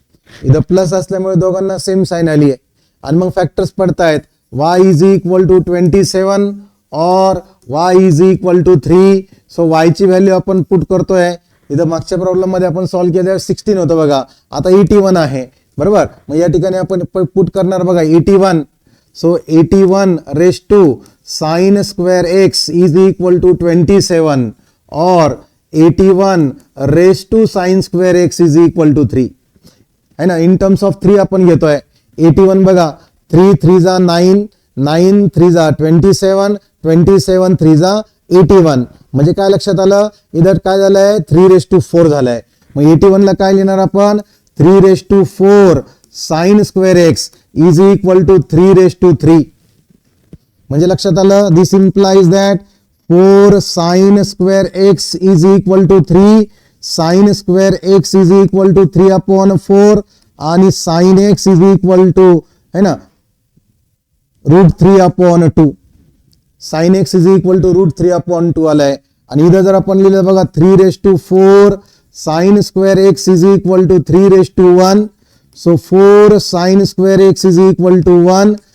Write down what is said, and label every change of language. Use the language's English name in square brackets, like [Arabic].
[Marathi] इथं प्लस असल्यामुळे दोघांना सेम साइन आली आहे. आणि मग factors पडतायत [English] y is equal to 27 और y is equal to 3. [Marathi] So y ची व्हॅल्यू आपण पुट करतोय. इथं मागच्या प्रॉब्लेम मध्ये आपण सॉल्व्ह केल्यावर 16 होतं बघा, आता 81 आहे बरोबर. मग या ठिकाणी आपण पुट करणार बघा 81. [English] so 81 raise to sine square x is equal to 27 और 81 raise to sine square x is equal to 3 [Hindi] है ना. [Marathi] इन टर्म्स ऑफ 3 आपण घेतोय. 81 बघा 3 3 जा 9, 9 3 जा 27, 27 3 जा 81. म्हणजे काय लक्षात आलं, इधर काय झालंय 3 रेस टू 4 झालंय. मग 81 ला काय लिहिणार आपण [English] 3 raise to 4 sine square x is equal to 3 raise to 3. [Marathi] म्हणजे लक्षात आलं, [English] This implies that 4 sine square x is equal to 3. Sine square x is equal to 3 upon 4 आणि sine x is equal to [Hindi] है ना [English] √3 upon 2. Sine x is equal to √3 upon 2 आलाय. [Marathi] आणि इथं जर आपण लिहिलं बघा [English] 3 raise to 4 sine square x is equal to 3 raise to 1. So 4 sine square x is equal to 1.